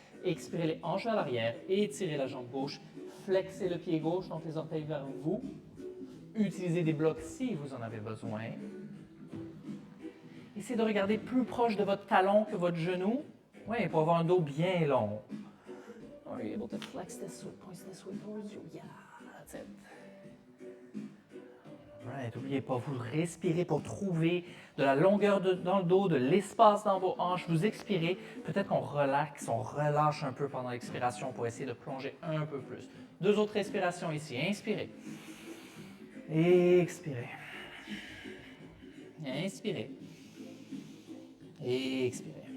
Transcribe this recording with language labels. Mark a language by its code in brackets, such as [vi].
[fr] Expirez les hanches vers l'arrière. Étirez la jambe gauche. Flexez le pied gauche, donc les orteils vers vous. Utilisez des blocs si vous en avez besoin. Essayez de regarder plus proche de votre talon que votre genou. Oui, pour avoir un dos bien long. [en] Are you able to flex this way, point this way towards you? Yeah, that's it. Right. [fr] N'oubliez pas, vous respirez pour trouver de la longueur dans le dos, de l'espace dans vos hanches. Vous expirez. Peut-être qu'on relaxe, on relâche un peu pendant l'expiration pour essayer de plonger un peu plus. 2 autres respirations ici. Inspirez. Expirez. Inspirez. Expirez.